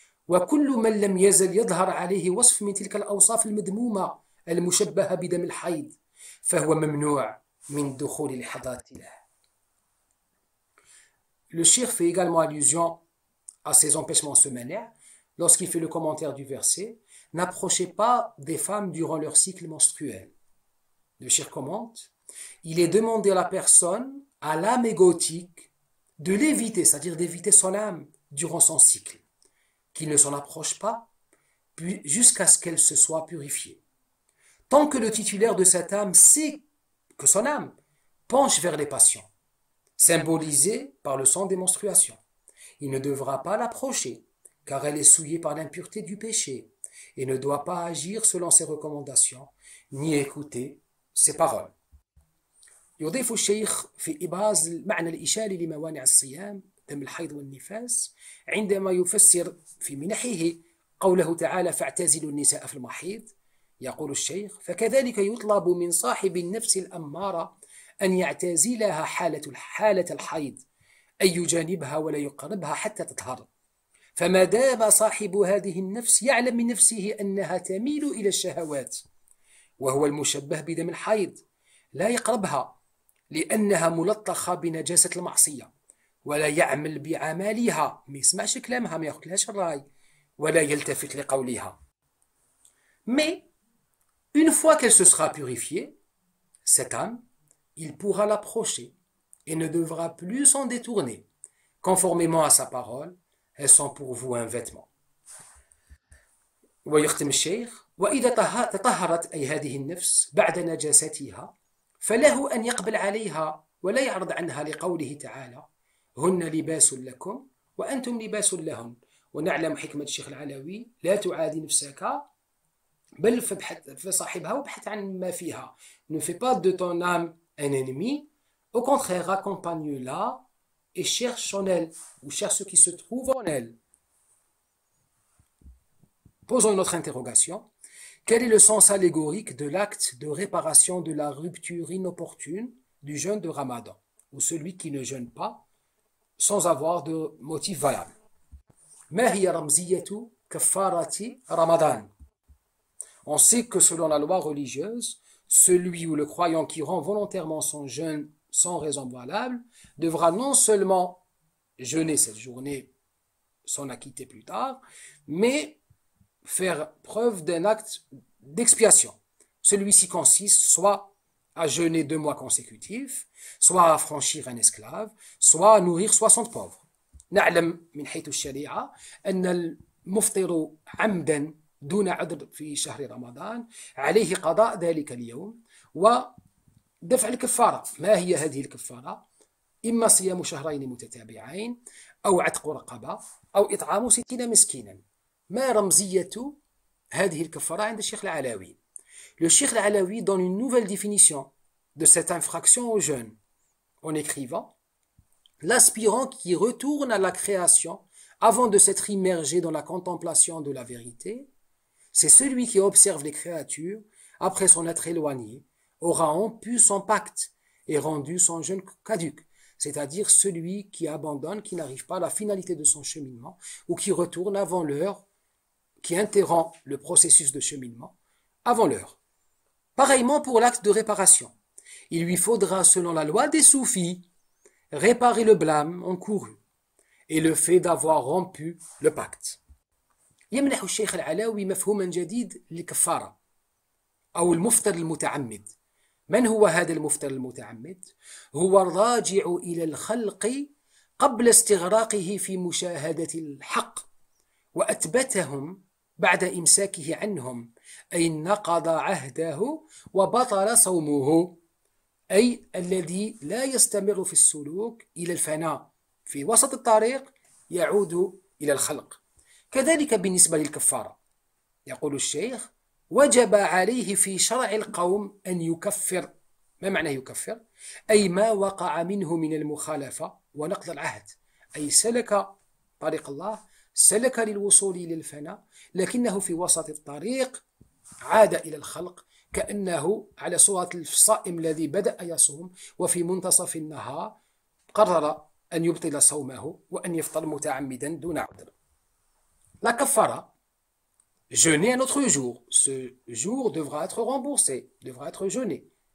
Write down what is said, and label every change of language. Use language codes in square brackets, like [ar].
[ar] وكل من لم يزل يظهر عليه وصف من تلك الأوصاف المذمومة المشبهة بدم الحيض فهو ممنوع من دخول لحظات الله. [fr] Le cheikh fait également allusion à ces empêchements semainaires lorsqu'il fait le commentaire du verset « N'approchez pas des femmes durant leur cycle menstruel ». Le cheikh commente « Il est demandé à la personne, à l'âme égotique, de l'éviter, c'est-à-dire d'éviter son âme durant son cycle, qu'il ne s'en approche pas jusqu'à ce qu'elle se soit purifiée. Tant que le titulaire de cette âme sait que son âme penche vers les passions, symbolisée par le sang des menstruations, il ne devra pas l'approcher, car elle est souillée par l'impureté du péché, et ne doit pas agir selon ses recommandations, ni écouter ses paroles. [ar] يضيف الشيخ في إبراز المعنى الإشاري لموانع الصيام دم الحيض والنفاس عندما يفسر في منحه قوله تعالى فاعتزلوا النساء في المحيض. يقول الشيخ فكذلك يطلب من صاحب النفس الأمارة أن يعتزلها حالة الحيض، أن يجانبها ولا يقربها حتى تطهر، فما دام صاحب هذه النفس يعلم من نفسه أنها تميل إلى الشهوات وهو المشبه بدم الحيض لا يقربها لأنها ملطخة بنجاسة المعصية، ولا يعمل بعمالها، ما يسمعش كلامها، ما ياخذلهاش الرأي، ولا يلتفت لقولها. [fr] Mais une fois qu'elle se sera purifiée, cette âme, il pourra l'approcher et ne devra plus s'en détourner. Conformément à sa parole, elles sont pour vous un vêtement. [ar] ويختم الشيخ وإذا تطهرت أي هذه النفس بعد نجاستها فله أن يقبل عليها ولا يعرض عنها لقوله تعالى هن لباس لكم وأنتم لباس لهن. ونعلم حكمة الشيخ العلوي لا تعادي نفسك بل فصاحبها وابحث عن ما فيها. [fr] Ne fais pas de ton âme un ennemi, au contraire accompagne-la et cherche en elle ou cherche ce qui se trouve en elle. Posons une autre interrogation. Quel est le sens allégorique de l'acte de réparation de la rupture inopportune du jeûne de Ramadan, ou celui qui ne jeûne pas sans avoir de motif valable? [ar] ما هي رمزية كفارة رمضان? [fr] On sait que selon la loi religieuse, celui ou le croyant qui rend volontairement son jeûne sans raison valable devra non seulement jeûner cette journée, s'en acquitter plus tard, mais faire preuve d'un acte d'expiation. Celui-ci consiste soit à jeûner 2 mois consécutifs, soit à affranchir un esclave, soit à nourrir 60 pauvres. [ar] نعلم من حيث الشريعة أن المفطر عمدا دون عذر في شهر رمضان عليه قضاء ذلك اليوم ودفع الكفارة. ما هي هذه الكفارة؟ إما صيام شهرين متتابعين أو عتق رقبة أو إطعام 60 مسكينا. ما رمزية هذه الكفارة عند الشيخ العلاوي؟ [fr] Le Cheikh Al-Alawi donne une nouvelle définition de cette infraction au jeûne en écrivant l'aspirant qui retourne à la création avant de s'être immergé dans la contemplation de la vérité, c'est celui qui observe les créatures après s'en être éloigné, aura rompu son pacte et rendu son jeûne caduc, c'est-à-dire celui qui abandonne, qui n'arrive pas à la finalité de son cheminement ou qui retourne avant l'heure, qui interrompt le processus de cheminement avant l'heure. Pareillement pour l'acte de réparation. Il lui faudra, selon la loi des soufis, réparer le blâme encouru et le fait d'avoir rompu le pacte. [ar] يمنح الشيخ العلاوي مفهوما جديد للكفارة أو المفطر المتعمد. من هو هذا المفطر المتعمد؟ هو الراجع إلى الخلق قبل استغراقه في مشاهدة الحق وأثبتهم بعد إمساكه عنهم، أي نقض عهده وبطل صومه، أي الذي لا يستمر في السلوك إلى الفناء في وسط الطريق يعود إلى الخلق. كذلك بالنسبة للكفارة يقول الشيخ وجب عليه في شرع القوم أن يكفر. ما معنى يكفر؟ أي ما وقع منه من المخالفة ونقض العهد، أي سلك طريق الله، سلك للوصول إلى الفناء، لكنه في وسط الطريق عاد إلى الخلق كأنه على صورة الصائم الذي بدأ يصوم وفي منتصف النهار قرر أن يبطل صومه وأن يفطر متعمدا دون عذر. [fr] La kafara, jeûner un autre jour. Ce jour devra être remboursé, devra être jeûné.